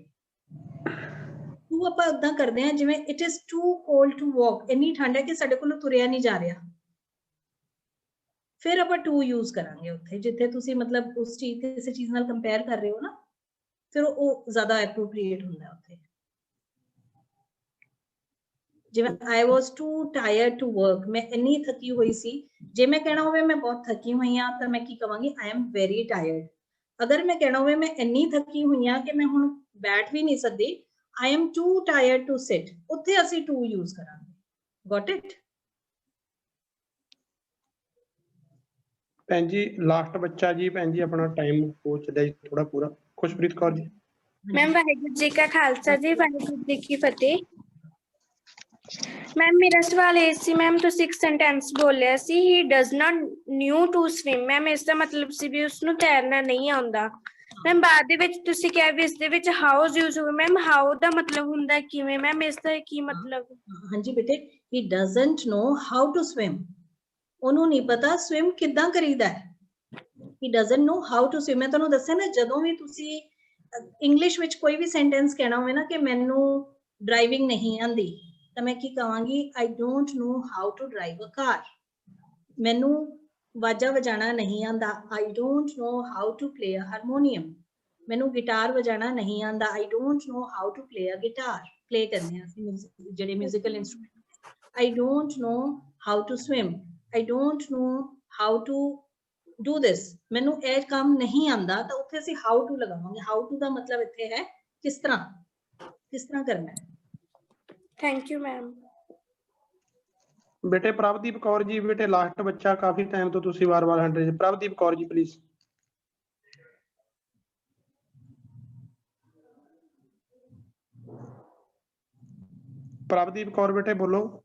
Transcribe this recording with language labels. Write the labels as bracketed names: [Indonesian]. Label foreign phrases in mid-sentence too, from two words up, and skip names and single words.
[Punjabi] ਟੂ ਆਪਾਂ ਉਦਾਂ ਕਰਦੇ ਹਾਂ ਜਿਵੇਂ [English] it is too cold to walk, [Punjabi] ਇੰਨੀ ਠੰਡ ਹੈ ਕਿ ਸਾਡੇ ਕੋਲੋਂ ਤੁਰਿਆ ਨਹੀਂ ਜਾ ਰਿਹਾ। ਫਿਰ ਆਪਾਂ ਟੂ ਯੂਜ਼ ਕਰਾਂਗੇ ਉੱਥੇ, ਜਿੱਥੇ ਤੁਸੀਂ ਮਤਲਬ ਉਸ ਚੀਜ਼ ਕਿਸੇ ਚੀਜ਼ ਨਾਲ ਕੰਪੇਅਰ ਕਰ ਰਹੇ ਹੋ ਨਾ, ਫਿਰ ਉਹ ਜ਼ਿਆਦਾ ਐਪਰੋਪ੍ਰੀਏਟ ਹੁੰਦਾ ਉੱਥੇ। ਜਿਵੇਂ [English] I was too tired to work, [Punjabi] ਮੈਂ ਇੰਨੀ ਥੱਕੀ ਹੋਈ ਸੀ। ਜੇ ਮੈਂ ਕਹਿਣਾ ਹੋਵੇ ਮੈਂ ਬਹੁਤ ਥੱਕੀ ਹੋਈ ਹਾਂ ਤਾਂ ਮੈਂ ਕੀ ਕਵਾਂਗੀ, [English] I am very tired। [Punjabi] ਅਗਰ ਮੈਂ ਕਹਿਣਾ ਹੋਵੇ ਮੈਂ ਇੰਨੀ ਥੱਕੀ ਹੋਈ ਹਾਂ ਕਿ ਮੈਂ ਹੁਣ ਬੈਠ ਵੀ ਨਹੀਂ ਸਕਦੀ, [English] I am too tired to sit, [Punjabi] ਉੱਥੇ ਅਸੀਂ to ਯੂਜ਼ ਕਰਾਂਗੇ। [English] Got it? [Punjabi] ਭੈਣ ਜੀ ਲਾਸਟ ਬੱਚਾ ਜੀ, ਭੈਣ ਜੀ ਆਪਣਾ ਟਾਈਮ ਹੋ ਚੱਲਿਆ ਜੀ ਥੋੜਾ ਪੂਰਾ। ਖੁਸ਼ਪ੍ਰੀਤ ਕੌਰ ਜੀ। ਮੈਮ ਵਾਹਿਗੁਰੂ ਜੀ ਕਾ ਖਾਲਸਾ ਜੀ, ਵਾਹਿਗੁਰੂ ਜੀ ਕੀ ਫਤਿਹ। ਮੈਮ ਮੇਰਾ ਸਵਾਲ ਇਹ ਸੀ, ਮੈਮ ਤੁਸੀਂ ਇੱਕ ਸੈਂਟੈਂਸ ਬੋਲਿਆ ਸੀ [English] he does not know to swim, [Punjabi] ਮੈਮ ਇਸ ਦਾ ਮਤਲਬ ਸੀ ਵੀ ਉਸਨੂੰ ਤੈਰਨਾ ਨਹੀਂ ਆਉਂਦਾ। ਮੈਮ ਬਾਅਦ ਦੇ ਵਿੱਚ ਤੁਸੀਂ ਕਿਹਾ ਵੀ ਇਸ ਦੇ ਵਿੱਚ ਹਾਊਸ ਯੂਜ਼ ਹੋਵੇ, ਮੈਮ ਹਾਊ ਦਾ ਮਤਲਬ ਹੁੰਦਾ ਕਿਵੇਂ, ਮੈਮ ਇਸ ਦਾ ਕੀ ਮਤਲਬ? ਹਾਂਜੀ ਬੇਟੇ, [English] he doesn't know how to swim, [Punjabi] ਉਹਨੂੰ ਨਹੀਂ ਪਤਾ ਸਵਿਮ ਕਿੱਦਾਂ ਕਰੀਦਾ ਹੈ। [English] he doesn't know how to swim, [Punjabi] ਮੈਂ ਤੁਹਾਨੂੰ ਦੱਸਿਆ ਨਾ, ਜਦੋਂ ਵੀ ਤੁਸੀਂ ਇੰਗਲਿਸ਼ ਵਿੱਚ ਕੋਈ ਵੀ ਸੈਂਟੈਂਸ ਕਹਿਣਾ ਹੋਵੇ ਨਾ ਕਿ ਮੈਨੂੰ ਡਰਾਈਵਿੰਗ ਨਹੀਂ ਆਉਂਦੀ, ਤਾਂ ਮੈਂ ਕੀ ਕਹਾਂਗੀ, [English] I don't know how to drive a car, [Punjabi] ਮੈਨੂੰ ਵਾਜਾ ਵਜਾਣਾ ਨਹੀਂ ਆਉਂਦਾ, [English] I don't know how to play a harmonium, [Punjabi] ਮੈਨੂੰ ਗਿਟਾਰ ਵਜਾਣਾ ਨਹੀਂ ਆਉਂਦਾ, [English] I don't know how to play a guitar, play [Punjabi] ਕਰਨੇ ਅਸੀਂ ਜਿਹੜੇ [English] musical instrument. I don't know how to swim, I don't know how to do this, [Punjabi] ਮੈਨੂੰ ਇਹ ਕੰਮ ਨਹੀਂ ਆਉਂਦਾ, ਤਾਂ ਉੱਥੇ ਅਸੀਂ [English] how to [Punjabi] ਲਗਾਵਾਂਗੇ। [English] how to [Punjabi] ਦਾ ਮਤਲਬ ਇੱਥੇ ਹੈ ਕਿਸ ਤਰ੍ਹਾਂ ਕਰਨਾ ਹੈ। [English] thank you ma'am. [Punjabi] ਬੇਟੇ ਪ੍ਰਭਦੀਪ ਕੌਰ ਜੀ, ਬੇਟੇ ਲਾਸਟ ਬੱਚਾ, ਕਾਫੀ ਟਾਈਮ ਤੋਂ ਤੁਸੀਂ ਵਾਰ-ਵਾਰ ਹੰਡਰੇ। ਪ੍ਰਭਦੀਪ ਕੌਰ ਜੀ ਪਲੀਜ਼। ਪ੍ਰਭਦੀਪ ਕੌਰ ਬੇਟੇ ਬੋਲੋ।